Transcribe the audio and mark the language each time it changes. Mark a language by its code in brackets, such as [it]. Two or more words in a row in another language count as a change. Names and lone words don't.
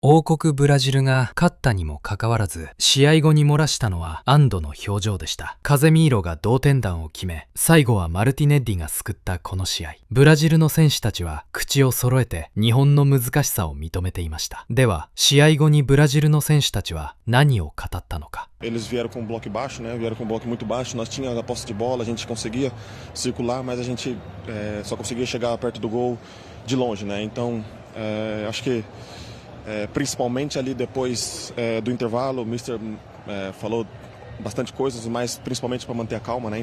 [ja] 王国ブラジルが勝ったにもかかわらず、試合後に漏らしたのは安堵の表情でした。カゼミーロが同点弾を決め、最後はマルティネッリが救ったこの試合。ブラジルの選手たちは口を揃えて日本の難しさを認めていました。では、試合後にブラジルの選手たちは何を語ったのか。 [pt] Eles vieram com um bloco baixo, né? Vieram com um bloco muito baixo. Nós tínhamos a posse de bola, a gente conseguia circular, mas a gente só conseguia chegar perto do gol de longe, né? Então, acho que principalmente ali depois do intervalo, o Mister falou bastante coisas, mas principalmente para manter a calma, né?